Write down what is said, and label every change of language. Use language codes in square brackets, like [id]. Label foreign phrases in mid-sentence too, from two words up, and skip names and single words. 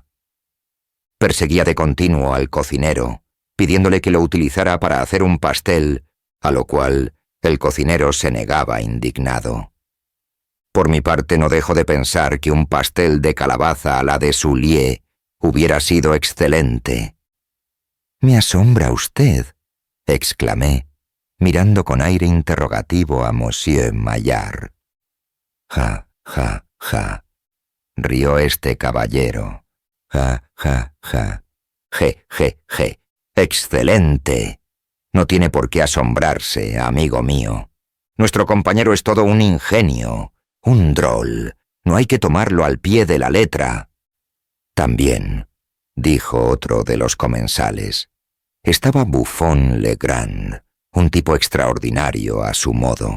[es] Perseguía de continuo al cocinero, pidiéndole que lo utilizara para hacer un pastel, a lo cual el cocinero se negaba indignado. Por mi parte no dejo de pensar que un pastel de calabaza a la de Souliers hubiera sido excelente. «Me asombra usted», exclamé, mirando con aire interrogativo a Monsieur Maillard. «Ja, ja, ja», rió este caballero. «Ja, ja, ja. Je, je, je. ¡Excelente! No tiene por qué asombrarse, amigo mío. Nuestro compañero es todo un ingenio, un drôle. No hay que tomarlo al pie de la letra». También, dijo otro de los comensales, estaba Buffon Legrand, un tipo extraordinario a su modo.